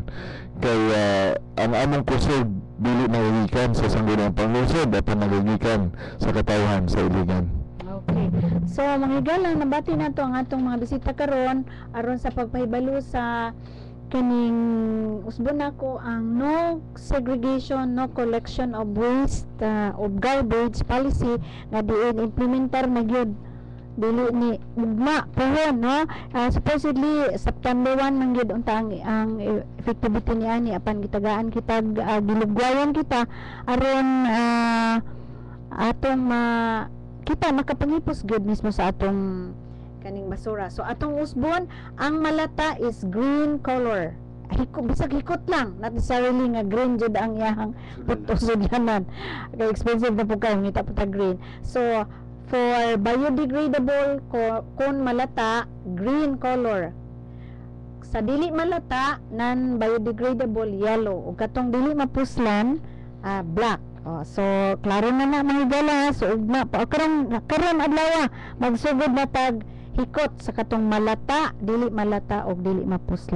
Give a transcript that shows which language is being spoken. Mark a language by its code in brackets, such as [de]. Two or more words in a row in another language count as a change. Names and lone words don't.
[ceb] Kaya ang among kusog dili nagigikan sa Sangguniang Panglungsod apan nagigikan sa katawhan sa Iligan. Okay. So, mga higala, nabati na to ang atong mga bisita karon aron sa pagpahibalo sa kaning usbon nako ang [en] no segregation, no collection of waste of garbage policy [ceb] nga diin implementar na gyud dili ni ugma pohon, no. Supposedly September 1 man gyud unta ang effectivity niani apan gitagaan kita gilugwayan kita aron atong kita makapangipos gyud mismo sa atong kaning basura. So atong usbon ang malata is [en] green color. [ceb] Bisag hikot lang, [en] not necessarily [ceb] nga green jud ang iyang putusudlanan. Kay expensive na po kayo ngita pa green. So [en] for biodegradable [ceb] kon malata, [en] green color. [ceb] Sa dili malata, non-biodegradable, yellow. O katong dili mapuslan, black. So klaro na mga higala. So ugma karon adlaw magsugod na tag hikot sa katong malata, dili malata o dili mapuslan.